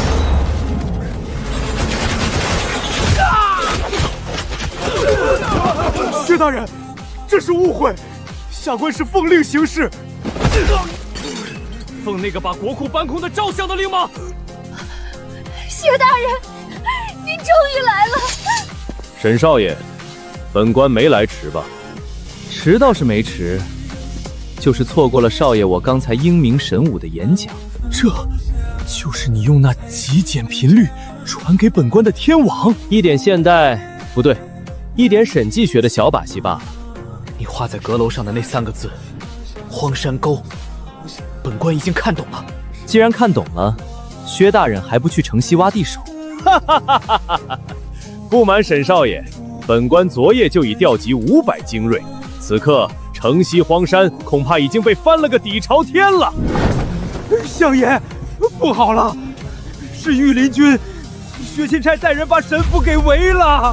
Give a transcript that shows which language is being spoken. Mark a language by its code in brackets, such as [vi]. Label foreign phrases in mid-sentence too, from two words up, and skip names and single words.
[zh] 薛大人，這是誤會，下官是奉令行事。奉那個把國庫搬空的趙相的令嗎？薛大人，您終於來了。沈少爺，本官沒來遲吧？遲倒是沒遲，就是錯過了少爺我剛才英明神武的演講。這就是你用那極簡頻率傳給本官的天網？一點現代，不對，一點審計學的小把戲罷了。你畫在閣樓上的那3個字，荒山溝。本官已經看懂了。既然看懂了，薛大人還不去城西挖地手？哈哈哈哈哈哈！不瞞沈少爺，本官昨夜就已調集500精銳，此刻城西荒山恐怕已經被翻了個底朝天了。相爺，不好了，是御林軍，薛欽差帶人把神府給圍了。